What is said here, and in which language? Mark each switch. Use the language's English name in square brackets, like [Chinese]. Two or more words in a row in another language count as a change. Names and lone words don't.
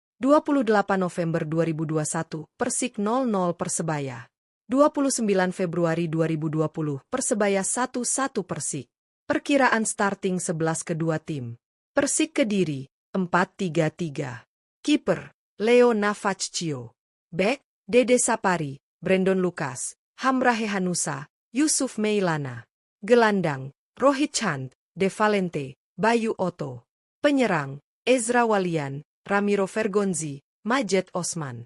[Indonesian] 28 November 2021 Persik 0-0 Persebaya. 29 Februari 2020 Persebaya 1-1 Persik. Perkiraan starting 11 kedua tim. Persik Kediri 4-3-3. Kiper Leo Navaccio. Bek Dede Sapari, Brandon Lucas, Hamrahe Hanusa, Yusuf Meilana. Gelandang Rohit Chand, De Valente, Bayu Otto. Penyerang Ezra Walian, Ramiro Vergonzi, Majed Osman.